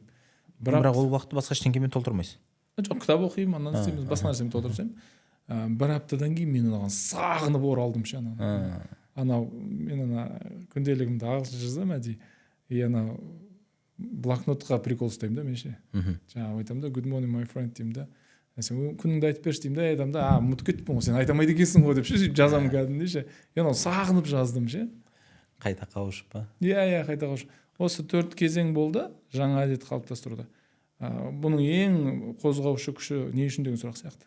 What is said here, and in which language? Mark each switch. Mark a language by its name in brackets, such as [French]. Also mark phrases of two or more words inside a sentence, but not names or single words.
[Kazakh] Бірақ ол уақытты басқа ештеңемен толтырмайсыз? Жоқ, кітап оқимын, ананы істеймін, басқа нәрсемен толтырсам. Бір аптадан кейін мен оған сағынып оралдым ше. Анау мен ана күнделігімді ағылшынша жазамын әдейі. И ана блокнотқа прикол ұстаймын да мен ше. Жаңағы айтамын да, [English] good morning my friend [Kazakh] деймін да. Сен күніңді айтып берші деймін да, айтамын да, ұмытып кеттім ғой, сен айта алмайды екенсің ғой деп ше, жазамын кәдімгідей ше. Оны сағынып жаздым ше. Қайта қауышып па? Иә, қайта қауышып. Осы 4 кезең болды жаңа әдет қалыптастыруда. Бұның ең қозғаушы күші не үшін деген сұрақ сияқты.